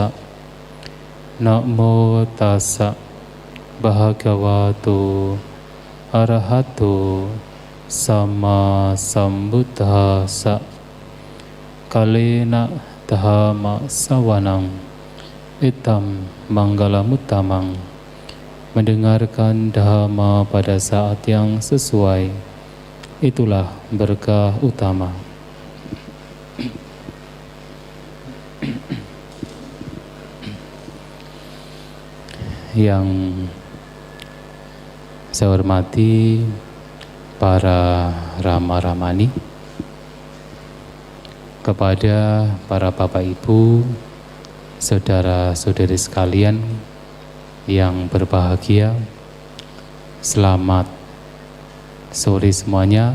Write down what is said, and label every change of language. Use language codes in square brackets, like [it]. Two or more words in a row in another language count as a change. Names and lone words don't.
[pi] Namo tassa bhagavato arahato samma sambuddhassa. Kalena dhamma sawanang itam manggalamuttamang. [id] Mendengarkan dhamma pada saat yang sesuai, itulah berkah utama. Yang saya hormati para rama-ramani, kepada para bapak ibu, saudara-saudari sekalian yang berbahagia, selamat sore semuanya.